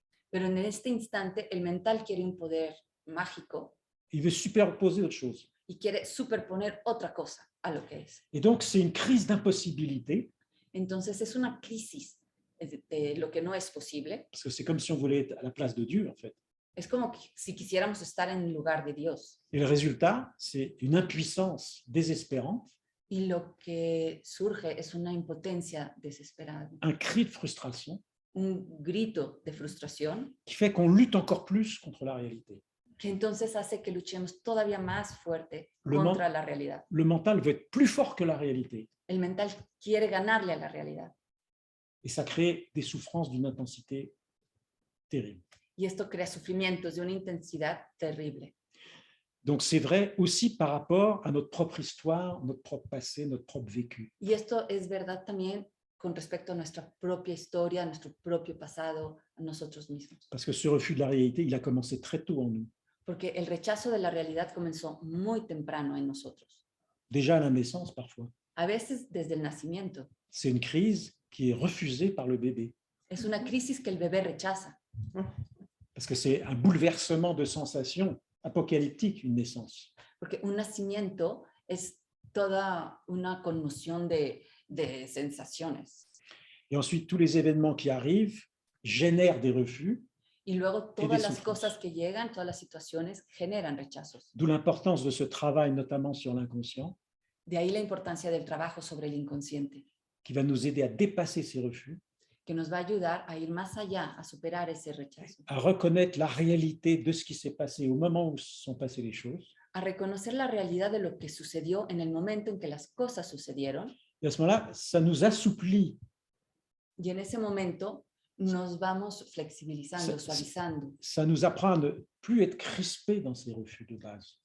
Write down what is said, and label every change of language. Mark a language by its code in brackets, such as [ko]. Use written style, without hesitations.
[es] Pero en este instante el mental quiere un poder mágico [fr] il veut superposer autre chose. [es] y quiere superponer otra cosa a lo que es. [fr] Et donc, c'est une crise d'impossibilité, [es] Entonces es una crisis de lo que no es posible. [fr] parce que c'est comme si on voulait être à la place de Dieu, en fait. [es] Es como si quisiéramos estar en el lugar de Dios. [fr] Et le résultat, c'est une impuissance désespérante, [es] Y lo que surge es una impotencia desesperada, [fr] un cri de frustration [es] un grito de frustración [fr] qui fait qu'on lutte encore plus contre la réalité. [es] que entonces hace que luchemos todavía más fuerte [fr] Le [es] contra la realidad. [fr] Le mental veut être plus fort que la réalité. [es] El mental quiere ganarle a la realidad [fr] Et ça crée des souffrances d'une intensité terrible. [es] y esto crea sufrimientos de una intensidad terrible. [fr] Donc c'est vrai aussi par rapport à notre propre histoire, notre propre passé, notre propre vécu. [es] Y esto es verdad también con respecto a nuestra propia historia, a nuestro propio pasado, a nosotros mismos. [fr] Parce que ce refus de la réalité, il a commencé très tôt en nous. [es] Porque el rechazo de la realidad comenzó muy temprano en nosotros, [fr] Déjà à la naissance parfois. [es] a veces desde el nacimiento. [fr] C'est une crise qui est refusée par le bébé. [es] Es una crisis que el bebé rechaza, [fr] Parce que c'est un bouleversement de sensations apocalyptique, une naissance. [es] porque un nacimiento es toda una conmoción de sensaciones. [fr] Et ensuite, tous les événements qui arrivent génèrent des refus, [es] Y luego todas las [fr] souffrances. [es] cosas que llegan, todas las situaciones generan rechazos. [fr] d'où l'importance de ce travail, notamment sur l'inconscient, [es] De ahí la importancia del trabajo sobre el inconsciente, [fr] qui va nous aider à dépasser ces refus, [es] que nos va a ayudar a ir más allá, a superar ese rechazo, [fr] à reconnaître la réalité de ce qui s'est passé au moment où se sont passées les choses. [es] a reconocer la realidad de lo que sucedió en el momento en que las cosas sucedieron. [fr] Et à ce moment-là, ça nous assouplit, [es] Y en ese momento nos vamos flexibilizando, Sí, sí. suavizando, [fr] ça nous apprend à ne plus être crispés dans ces refus de base.